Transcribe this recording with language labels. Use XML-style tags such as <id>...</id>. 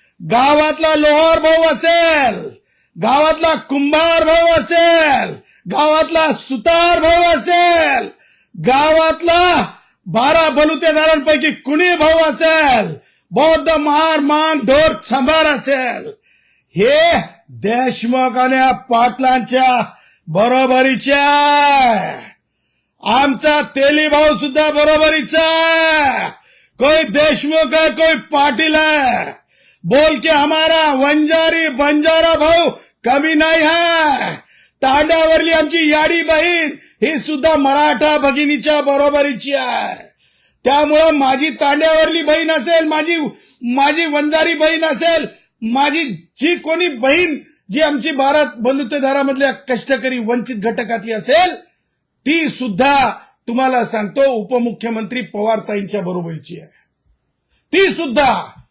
<mr>गावातला लोहार भाऊ असेल, गावातला कुंभार भाऊ असेल, गावातला सुतार भाऊ असेल, गावातला 12 बलुतेदारांपैकी कुणी भाऊ असेल, बौद्ध महार मान ढोर सांभार असेल, हे देशमुख आणि पाटलांच्या बरोबरीच्या. आमचा तेली भाऊ सुद्धा बरोबरीचा.</mr> <hi>कोई देशमुख है, कोई पाटिल है, बोल के हमारा वंजारी बंजारा</hi> <mr>भाऊ कमी नाही</mr> <hi>है.</hi> <mr>तांड्यावरली आमची याडी बहीण ही सुद्धा मराठा भगिनीच्या बरोबरीची आहे. त्यामुळं माझी तांड्यावरली बहीण असेल, माझी वंजारी बहीण असेल, माझी जी कोणी बहीण जी आमची 12 बलुतेदारामधल्या कष्टकरी वंचित घटकातली असेल, ती सुद्धा तुम्हाला सांगतो उपमुख्यमंत्री पवारताईंच्या बरोबरीची आहे. ती सुद्धा.</mr>